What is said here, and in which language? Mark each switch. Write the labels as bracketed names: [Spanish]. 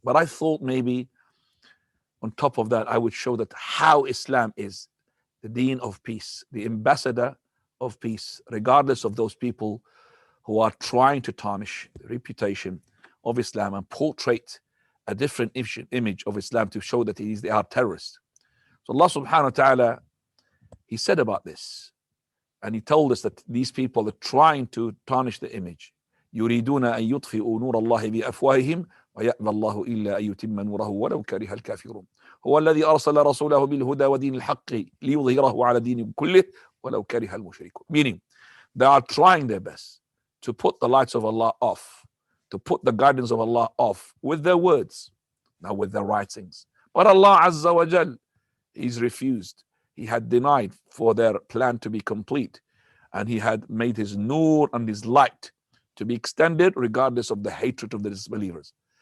[English] But I thought maybe on top of that, I would show that how Islam is the deen of peace, the ambassador of peace, regardless of those people who are trying to tarnish the reputation of Islam and portray a different image of Islam to show that they are terrorists. So Allah subhanahu wa ta'ala, He said about this, and He told us that these people are trying to tarnish the image. [Arabic] يريدون أن يطفئوا نور الله بأفواههم ويأبى الله إلا أن يتم نوره ولو كره الكافرون هو الذي أرسل رسوله بالهدى ودين الحق ليظهره على دين كله ولو كره المشركون. [English] Meaning, they are trying their best to put the lights of Allah off, to put the guidance of Allah off with their words, not with their writings. But Allah Azza wa Jal, He's refused. He had denied for their plan to be complete, and He had made His nur and His light to be extended regardless of the hatred of the disbelievers.